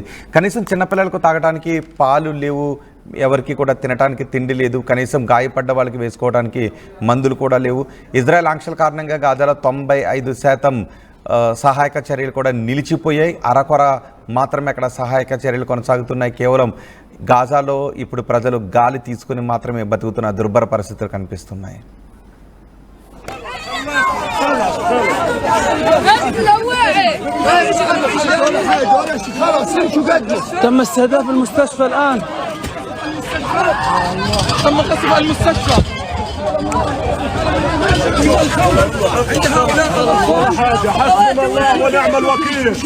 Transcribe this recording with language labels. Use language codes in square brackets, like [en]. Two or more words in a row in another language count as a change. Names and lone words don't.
[te] కనీసం చిన్నపిల్లలకు తాగడానికి పాలు లేవు, ఎవరికి కూడా తినడానికి తిండి లేదు, కనీసం గాయపడ్డ వాళ్ళకి వేసుకోవడానికి మందులు కూడా లేవు. ఇజ్రాయెల్ ఆంక్షల కారణంగా గాజాలో 95% సహాయక చర్యలు కూడా నిలిచిపోయాయి. అరకొర మాత్రమే అక్కడ సహాయక చర్యలు కొనసాగుతున్నాయి. కేవలం గాజాలో ఇప్పుడు ప్రజలు గాలి తీసుకుని మాత్రమే బతుకుతున్న దుర్భర పరిస్థితులు కనిపిస్తున్నాయి. [ar] تم استهداف المستشفى الآن. تم قصف المستشفى. حسبنا الله ونعم الوكيل.